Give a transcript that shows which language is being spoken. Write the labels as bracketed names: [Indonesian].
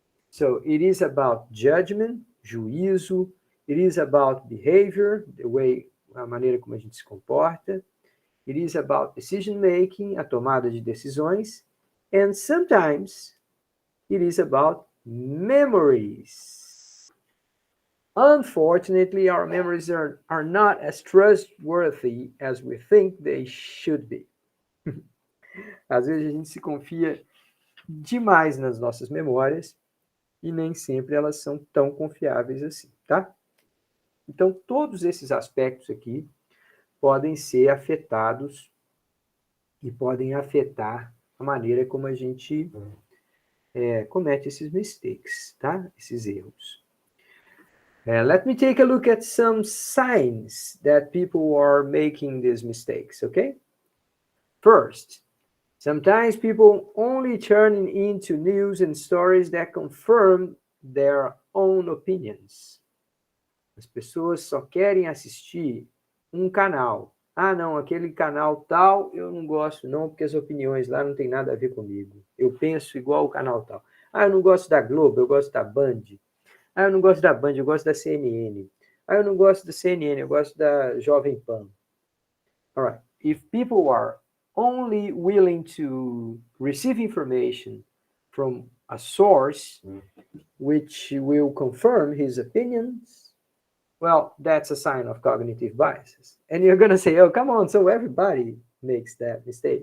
[English] So it is about judgment, juízo, it is about behavior, the way, [Portuguese] a maneira como a gente se comporta, [English] it is about decision making, [Portuguese] a tomada de decisões, [English] and sometimes it is about memories. Unfortunately, our memories are not as trustworthy as we think they should be. [Portuguese] Às vezes a gente se confia demais nas nossas memórias e nem sempre elas são tão confiáveis assim, tá? Então, todos esses aspectos aqui podem ser afetados e podem afetar a maneira como a gente comete esses mistakes, tá? Esses erros. [English] Let me take a look at some signs that people are making these mistakes, okay? First, sometimes people only turn into news and stories that confirm their own opinions. [Portuguese] As pessoas só querem assistir um canal. Ah, não, aquele canal tal eu não gosto não, porque as opiniões lá não tem nada a ver comigo. Eu penso igual o canal tal. Ah, eu não gosto da Globo, eu gosto da Band. Ah, eu não gosto da Band, eu gosto da CNN. Ah, eu não gosto da CNN, eu gosto da Jovem Pan. [English] All right. If people are only willing to receive information from a source which will confirm his opinions, well, that's a sign of cognitive biases. And you're going to say, oh, come on, so everybody makes that mistake.